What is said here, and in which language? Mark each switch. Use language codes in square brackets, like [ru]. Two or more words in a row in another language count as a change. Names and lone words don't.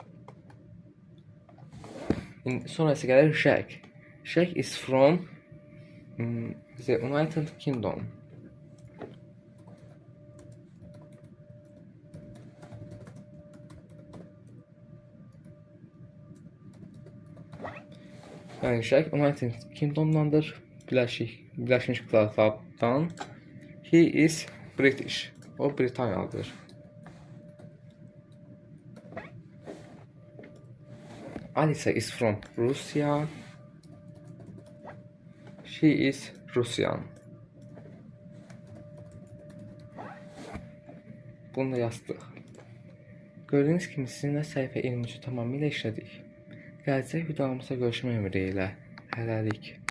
[az] Sonra isə gəlir Jack. [en] Jack is from The United Kingdom. [tr] Yani Jack United Kingdom'dandır. Birleşmiş Krallık'tan. [en] He is British. [tr] O Britanyalıdır. [en] Alisa is from Russia. She is Russian. [tr] Bunu da yazdık. [az] Gördüğünüz kimi sizinlə səhifə 23-ü tamamilə işlədik. Gələcək videomuzda görüşmək ümidi ilə. Hələlik.